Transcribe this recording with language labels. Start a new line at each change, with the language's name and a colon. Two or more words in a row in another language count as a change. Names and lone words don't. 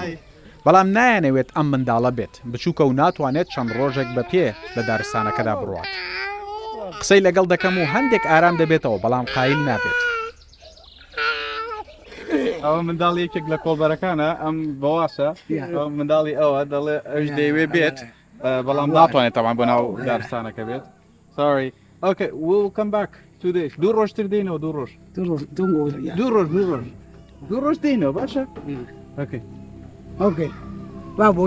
Central Kurdish: بەڵام نایانەوێت ئەم منداڵە بێت بچووکە و ناتوانێت چەند ڕۆژێک بە پێ لە دارستانەکەدا بڕوات. قسەی لەگەڵ دەکەم و هەندێک ئارام دەبێتەوە بەڵام قایل نابێت. ئەوە منداڵی یەکێک لە کۆڵبەرەکانە ئەم بەواسە منداڵی ئەوە دەڵێ ئەوش دەیوێ بێت بەڵام ناتوانێت تەمان بۆ ناو دارستانەکە بێت.
English: Sorry. Okay, we'll come back 2 days.
Central Kurdish: 2 ڕۆژتر دێنەوە 2 ڕۆژ. 2 ڕۆژ دێنەوە باشە؟
English: Okay. Okay. Bye.